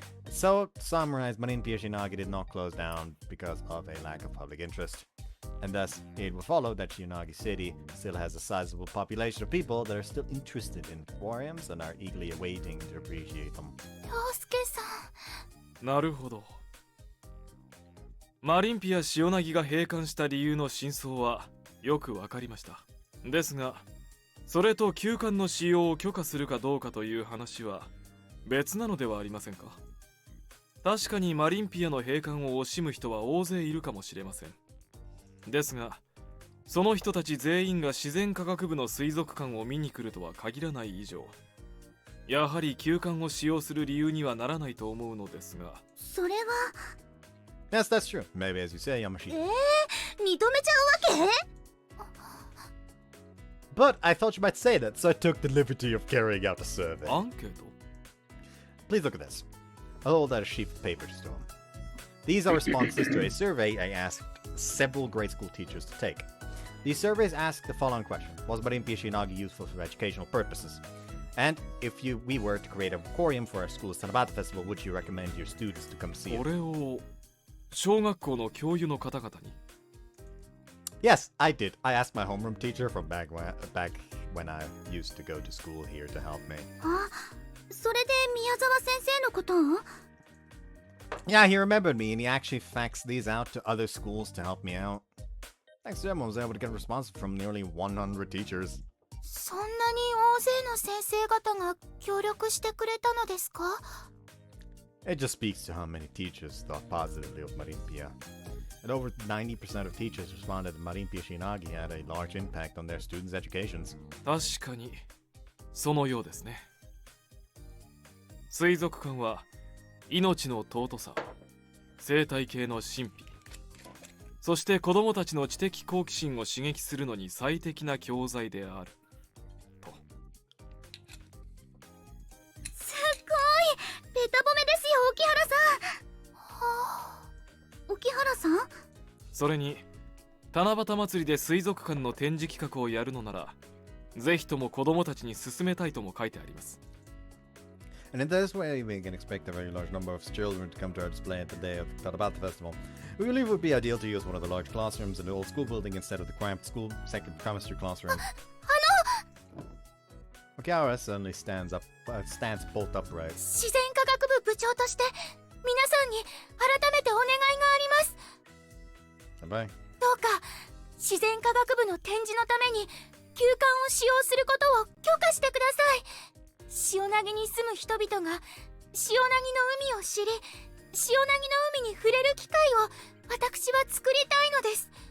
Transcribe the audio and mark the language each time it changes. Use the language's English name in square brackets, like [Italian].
[English] So, to summarize, Marinpia Shionagi did not close down because of a lack of public interest. And thus, it would follow that Shionagi City still has a sizable population of people that are still interested in aquariums and are eagerly awaiting to appreciate them. [Japanese] なるほど。マリンピア塩凪が閉館した理由の真相はよくわかりました。ですが、それと休館の使用を許可するかどうかという話は別なのではありませんか。確かにマリンピアの閉館を惜しむ人は大勢いるかもしれません。ですが、その人たち全員が自然科学部の水族館を見に来るとは限らない以上、やはり休館を使用する理由にはならないと思うのですが。それは。 [English] Yes, that's true. Maybe as you say, Yamashita. [Japanese] 認めちゃうわけ？ [English] But I thought you might say that, so I took the liberty of carrying out a survey. [Japanese] アンケート？ [English] Please look at this. I'll hold out a sheaf of papers to him. These are responses to a survey I asked several grade school teachers to take. These surveys ask the following question: was Marinpia Shionagi useful for educational purposes? And if we were to create an aquarium for our school's Tanabata Festival, would you recommend your students to come see it? [Japanese] これを小学校の教諭の方々に。 [English] Yes, I did. I asked my homeroom teacher from back when I used to go to school here to help me. [Japanese] あ、それで宮沢先生のことを？ [English] Yeah, he remembered me and he actually faxed these out to other schools to help me out. Thanks to him, I was able to get a response from nearly 100 teachers. [Japanese] そんなに大勢の先生方が協力してくれたのですか？ [English] It just speaks to how many teachers thought positively of Marinpia. And over 90% of teachers responded that Marinpia Shionagi had a large impact on their students' educations. [Japanese] 確かにそのようですね。水族館は命の尊さ、生態系の神秘、そして子供たちの知的好奇心を刺激するのに最適な教材であると。すごい！ベタ褒めですよ、沖原さん。はあ、沖原さん？それに七夕祭りで水族館の展示企画をやるのなら、ぜひとも子供たちに勧めたいとも書いてあります。 [English] And in this way, we can expect a very large number of children to come to our display at the day of Tanabata Festival. We believe it would be ideal to use one of the large classrooms in the old school building instead of the cramped school second chemistry classroom. Okiara suddenly stands bolt upright. [Japanese] 自然科学部部長として皆さんに改めてお願いがあります。 [English] Bye. [Japanese] どうか自然科学部の展示のために休館を使用することを許可してください。潮凪に住む人々が潮凪の海を知り、潮凪の海に触れる機会を私は作りたいのです。